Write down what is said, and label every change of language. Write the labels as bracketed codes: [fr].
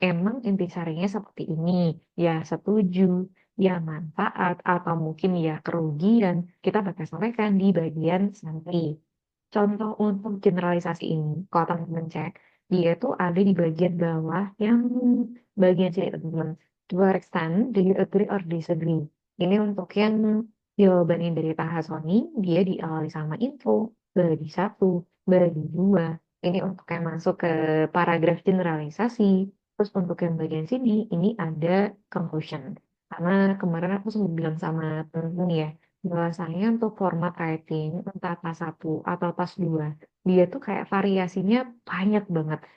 [id] Emang intisarinya seperti ini. Ya setuju, ya manfaat, atau mungkin ya kerugian, kita bakal sampaikan di bagian summary. Contoh untuk generalisasi ini, kalau teman-teman cek, dia tuh ada di bagian bawah yang bagian sini teman-teman. [en] To what extent do you agree or disagree? [id] Ini untuk yang jawaban yang dari Tahasoni, dia diawali sama info, bagi satu, bagi dua. Ini untuk yang masuk ke paragraf generalisasi. Terus untuk yang bagian sini, ini ada conclusion. Karena kemarin aku sempat bilang sama temen ya, bahwasanya untuk format writing, entah tas 1 atau tas 2 dia tuh kayak variasinya banyak banget.